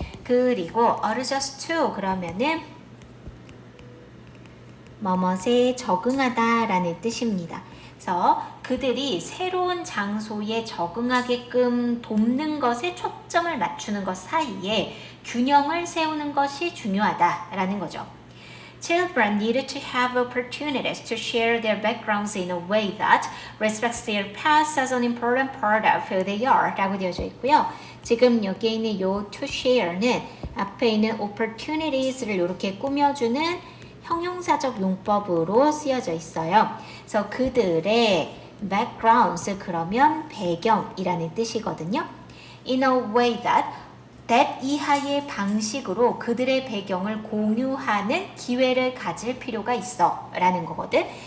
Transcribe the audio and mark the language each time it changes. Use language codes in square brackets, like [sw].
[ko] 그리고 adjust to 그러면은 뭐뭇에 적응하다 라는 뜻입니다. 그래서 그들이 새로운 장소에 적응하게끔 돕는 것에 초점을 맞추는 것 사이에 균형을 세우는 것이 중요하다라는 거죠. [en] Children needed to have opportunities to share their backgrounds in a way that respects their past as an important part of who they are [ko] 라고 되어져 있고요. 지금 여기에 있는 요 to share는 앞에 있는 opportunities를 이렇게 꾸며주는 형용사적 용법으로 쓰여져 있어요. 그래서 그들의 backgrounds 그러면 배경이라는 뜻이거든요. [en] In a way that [ko] 이하의 방식으로 그들의 배경을 공유하는 기회를 가질 필요가 있어 라는 거거든.